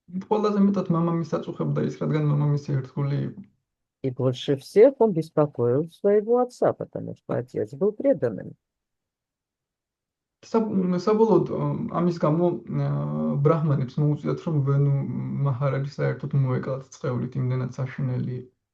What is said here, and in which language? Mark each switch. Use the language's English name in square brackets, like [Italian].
[Georgian] ყველაზე მეტად მამამისს აწუხებდა ის, რადგან მამამისი ერთგული იყო. [Russian] И больше всех он беспокоил своего отца, потому что отец был преданным. [Georgian] საბოლოოდ ამის გამო ბრაჰმანებს მოუწიათ, რომ ვენუ მაჰარაჯი საერთოდ მოეკლათ წყევლით, იმდენად საშინელი იყო.